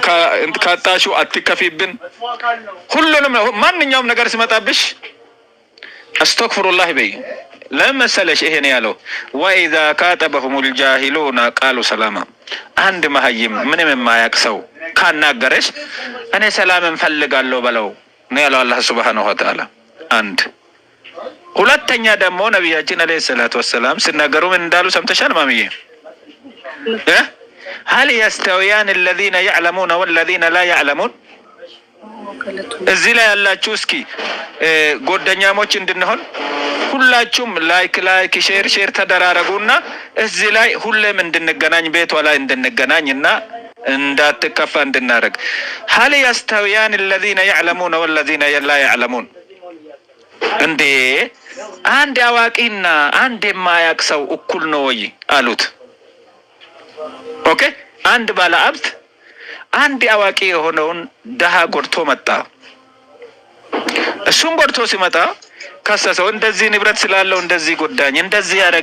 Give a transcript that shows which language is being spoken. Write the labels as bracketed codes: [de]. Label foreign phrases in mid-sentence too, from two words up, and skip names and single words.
[am] ካጣሽው አትከፊብን። ሁሉንም ማንኛውም ነገር ሲመጣብሽ አስተግፍሩላህ በይ። ለመሰለሽ ይሄ ነው ያለው። [ar] وإذا خاطبهم الجاهلون قالوا سلاما። [am] አንድ መሀይም ምንም የማያውቅ ሰው ካናገረሽ እኔ ሰላም እንፈልጋለሁ በለው ነው ያለው አላህ [ar] سبحانه وتعالى። [am] አንድ ሁለተኛ ደግሞ ነብያችን [ar] عليه الصلاة والسلام [am] ሲናገሩ ምን እንዳሉ ሰምተሻል ማሚዬ? [ar] هل يستويان الذين يعلمون والذين لا يعلمون? [am] እዚህ ላይ ያላችሁ እስኪ ጎደኛሞች እንድንሆን ሁላችሁም ላይክ ሼር ተደራረጉና እዚህ ላይ ሁሌም እንድንገናኝ ቤቷ ላይ እንድንገናኝና እንዳትከፋ እንድናረግ። [ar] هل يستويان الذين يعلمون والذين لا يعلمون? [am] እንዴ አንድ አዋቂና አንድ የማያውቅ ሰው እኩል ነው ወይ አሉት። ኦኬ አንድ ባለሀብት አንድ አዋቂ የሆነውን ደሃ ጎድቶ መጣ። እሱም ጎድቶ ሲመጣ ከሰሰው። እንደዚህ ንብረት ስላለው እንደዚህ ጎዳኝ፣ እንደዚህ